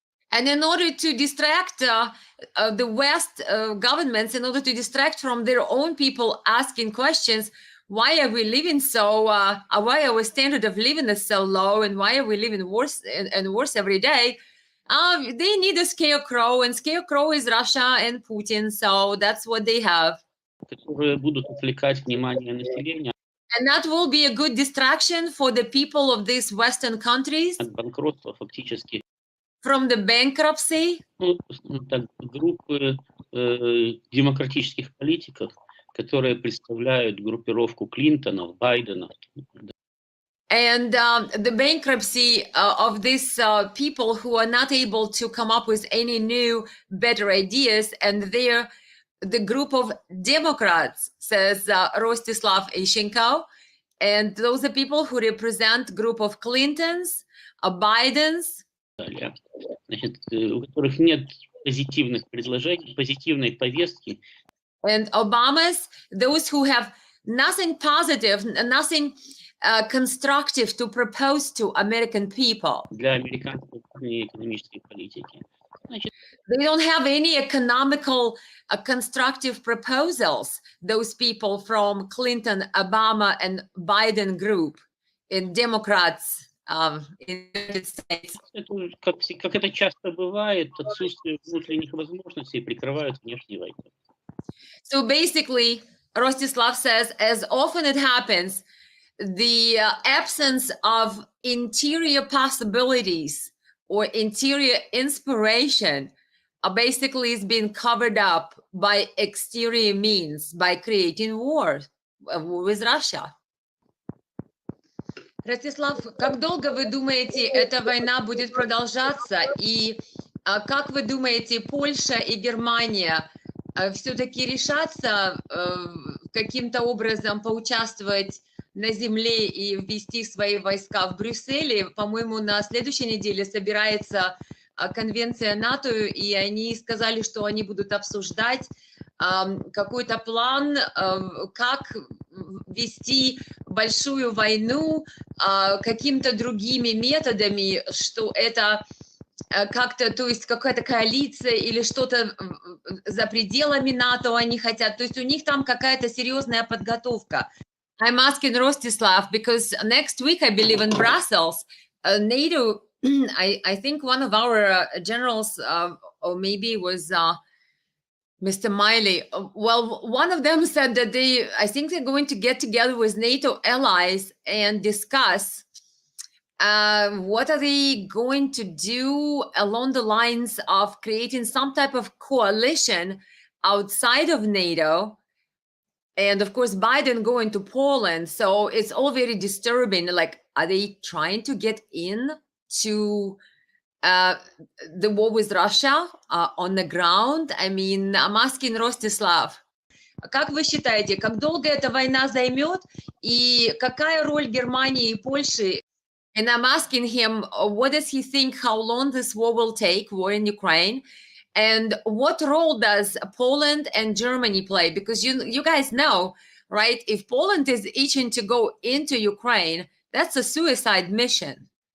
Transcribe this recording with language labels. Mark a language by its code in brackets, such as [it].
[en] And in order to distract the West governments, in order to distract from their own people asking questions, why are we living so, why our standard of living is so low, and why are we living worse and worse every day? They need a scarecrow, and scarecrow is Russia and Putin, so that's what they have. [ru] Которые будут отвлекать внимание населения. [en] And that will be a good distraction for the people of these Western countries. [ru] От банкротства фактически. [en] From the bankruptcy. [ru] Так, группы демократических политиков, которые представляют группировку Клинтонов, Байденов. [en] And the bankruptcy of these people who are not able to come up with any new, better ideas, and they're the group of Democrats, says Rostislav Ishchenko. And those are people who represent group of Clintons, Bidens. [ru] Значит, у которых нет позитивных предложений, позитивной повестки. [en] And Obamas, those who have nothing positive, nothing constructive to propose to American people. [ru] Для американской экономической политики. [en] They don't have any economical constructive proposals, those people from Clinton, Obama, and Biden group in Democrats in the United States. [ru] Как это часто бывает, отсутствие внутренних возможностей прикрывают внешней войной. [en] So basically, Rostislav says, as often it happens, the absence of interior possibilities or interior inspiration basically is being covered up by exterior means, by creating war. with Russia. [ru] Ростислав, как долго вы думаете, эта война будет продолжаться? И как вы думаете, Польша и Германия все-таки решатся каким-то образом поучаствовать на земле и ввести свои войска в Брюсселе? По-моему, на следующей неделе собирается конвенция НАТО, и они сказали, что они будут обсуждать какой-то план, как вести большую войну какими-то другими методами, что это как-то, то есть какая-то коалиция или что-то за пределами НАТО они хотят, то есть у них там какая-то серьезная подготовка. [en] I'm asking Rostislav because next week, I believe in Brussels, NATO, I think one of our generals, or maybe it was Mr. Miley, well, one of them said that I think they're going to get together with NATO allies and discuss what are they going to do along the lines of creating some type of coalition outside of NATO. And of course, Biden going to Poland. So it's all very disturbing. Like, are they trying to get in to the war with Russia on the ground? I mean, I'm asking Rostislav. [ru] Как вы считаете, как долго эта война займет и какая роль Германии и Польши? [en] And I'm asking him, what does he think, how long this war will take, war in Ukraine? And what role does Poland and Germany play? Because you guys know, right? If Poland is itching to go into Ukraine, that's a suicide mission.